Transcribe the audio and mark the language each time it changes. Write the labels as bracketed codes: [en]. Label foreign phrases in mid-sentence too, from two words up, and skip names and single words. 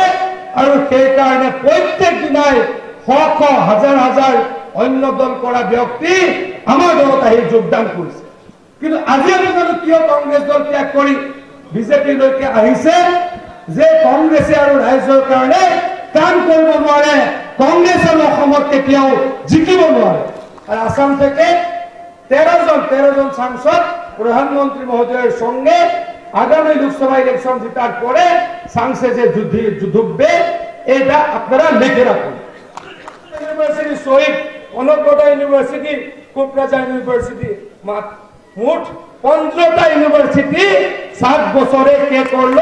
[as] আৰু সেইকাৰণে প্ৰত্যেক দিনাই শ হাজাৰ হাজাৰ অন্য দল কৰা ব্যক্তি আমাৰ দলত আহি যোগদান কৰিছে। কিন্তু আজি আপোনালোক কিয় কংগ্ৰেছ দল ত্যাগ কৰি বিজেপিলৈকে আহিছে যে কংগ্ৰেছে আৰু ৰাইজৰ কাৰণে কাম কৰিব নোৱাৰে, কংগ্ৰেছ আৰু অসমত কেতিয়াও জিকিব নোৱাৰে। [bn] আর আসাম থেকে 13 জন সাংসদ প্রধানমন্ত্রী মহোদয়ের সঙ্গে আগামী লোকসভা ইলেকশন জেতার পরে সাংসদে যুদ্ধবে, এটা আপনারা লিখে রাখুন। ইউনিভার্সিটি শহীদ অনবগড় ইউনিভার্সিটি, কোকরাঝার ইউনিভার্সিটি, মোট 15টা ইউনিভার্সিটি 7 বছরে কে করলো?